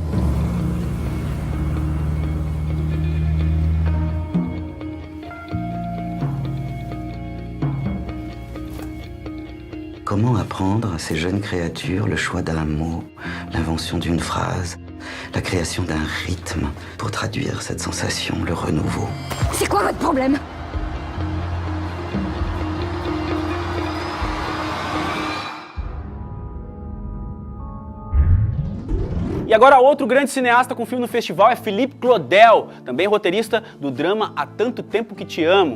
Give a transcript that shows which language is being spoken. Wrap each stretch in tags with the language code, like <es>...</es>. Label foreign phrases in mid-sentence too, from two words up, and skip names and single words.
<fr>Comment apprendre à ces jeunes créatures le choix d'un mot, l'invention d'une phrase, la création d'un rythme pour traduire cette sensation, le renouveau? C'est quoi votre problème?</fr> <pt>E agora outro grande cineasta com filme no festival é Philippe Claudel, também roteirista do drama Há Tanto Tempo Que Te Amo.</pt>